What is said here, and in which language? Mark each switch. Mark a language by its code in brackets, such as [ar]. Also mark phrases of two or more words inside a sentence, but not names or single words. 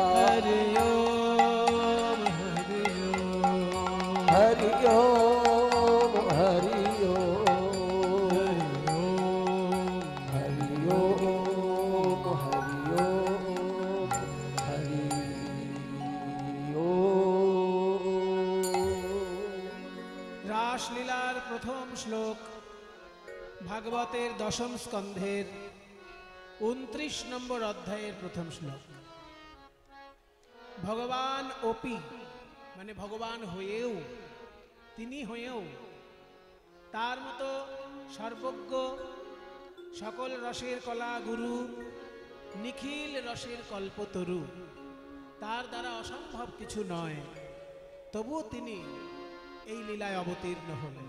[sa] हरि ओम हरि हरि ओम ओम हरि ओम हरि ओम हरि ओम। [bn] রাসলীলার প্রথম শ্লোক ভাগবতের দশম স্কন্ধের 29 নম্বর অধ্যায়ের প্রথম শ্লোক। [sa] ভগবান অপি [bn] মানে ভগবান হয়েও, তিনি হয়েও তার মতো সর্বজ্ঞ, সকল রসের কলা গুরু, নিখিল রসের কল্পতরু, তার দ্বারা অসম্ভব কিছু নয়, তবুও তিনি এই লীলায় অবতীর্ণ হলেন।